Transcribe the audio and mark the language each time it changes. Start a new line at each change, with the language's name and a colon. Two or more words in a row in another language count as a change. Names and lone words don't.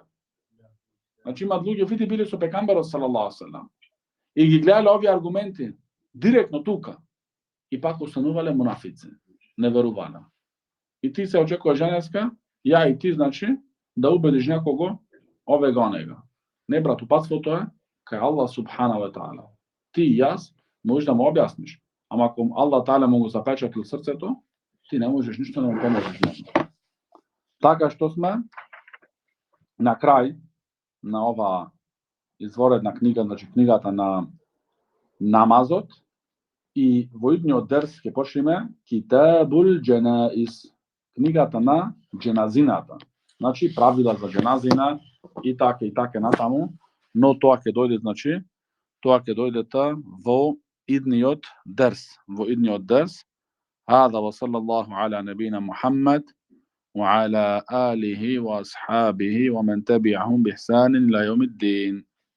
Macedonian: Значи има луѓе види биле со пегамберот
Arabic: صلى الله عليه وسلم
Macedonian: и ги гледале овие аргументи директно тука и пак останувале мунафици, не верувале. И ти се очекуваш денеска, ја и ти значи да убедиш некого ове го нега. Не брат, упатството е кај Аллах
Arabic: سبحانه وتعالى.
Macedonian: Ти и јас можеш да му објасниш, ама ако Аллах таала му го запечатил срцето, ти не можеш ништо да му поможеш. Така што сме на крај на ова изворедна книга, значи книгата на намазот, и во идниот дерс ќе почнеме Китабул Дженаиз, книгата на дженазината. Значи правила за дженазина и така натаму, но тоа ќе дојде, значи тоа ќе дојде во идниот дерс,
Arabic: هذا وصلى الله على نبينا محمد وعلى آله وأصحابه ومن تبعهم بإحسان إلى يوم الدين.